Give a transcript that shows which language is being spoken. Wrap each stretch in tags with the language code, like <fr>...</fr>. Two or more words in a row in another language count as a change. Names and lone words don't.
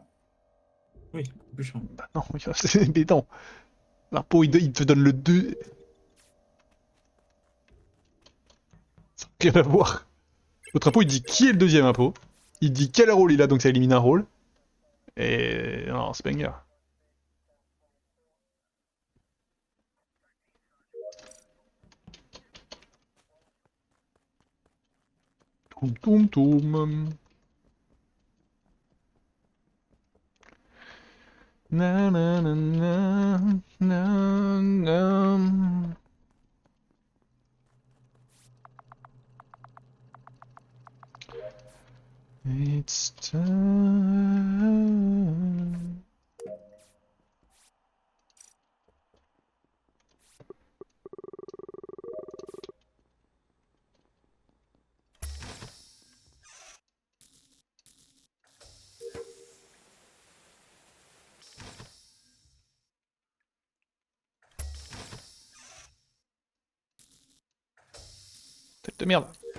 <fr>Oui, plus chiant. Bah non, c'est béton. L'impôt, il te donne le 2. Ça n'a rien à voir. L'autre impôt, il dit qui est le deuxième impôt. Il dit quel rôle il a, donc ça élimine un rôle. Et... non, c'est banger. Toum toum toum. Na na na na na na.</fr> <en>It's time.</en> <fr>Tête de merde.</fr>